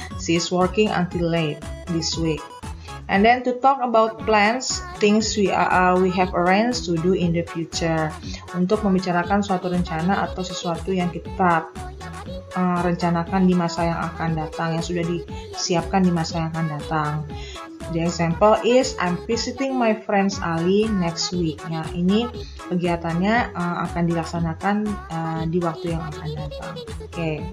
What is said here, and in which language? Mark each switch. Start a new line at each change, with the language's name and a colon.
English: She is working until late this week. And then to talk about plans, things we have arranged to do in the future.
Indonesian: Untuk membicarakan suatu rencana atau sesuatu yang kita rencanakan di masa yang akan datang, yang sudah disiapkan di masa yang akan datang.
English: The example is I'm visiting my friends Ali next week.
Indonesian: Ya, ini kegiatannya akan dilaksanakan di waktu yang akan datang. Oke.